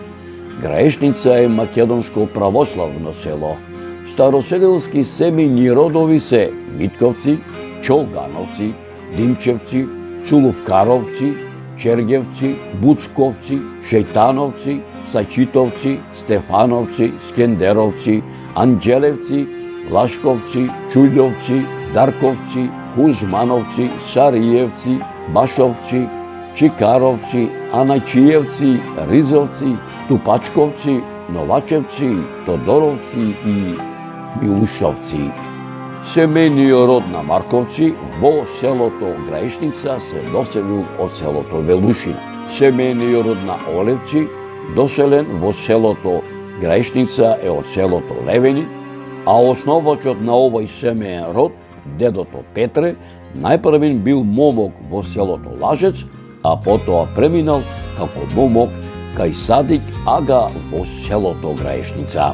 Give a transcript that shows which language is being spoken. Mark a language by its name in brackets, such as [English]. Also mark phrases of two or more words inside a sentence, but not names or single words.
[Macedonian] Граешница е македонско православно село. Староселилски семејни родови се Митковци, Чолгановци, Димчевци, Цулувкаровци, Чергевци, Буцковци, Шејтановци, Саќитовци, Стефановци, Скендеровци, Анđелевци, Лашковци, Чуљовци, Дарковци, Кузмановци, Сариевци, Башовци, Чикаровци, Анаќиевци, Ризовци, Тупачковци, Новачевци, Тодоровци и Милушовци. Семејниот род на Марковци во селото Граешница се доселил од селото Велушина. Семејниот род на Олевци доселен во селото Граешница е од селото Левени, а основачот на овој семеен род, дедото Петре, најпрвен бил момок во селото Лажец, а потоа преминал како момок кај Садик Ага во селото Граешница.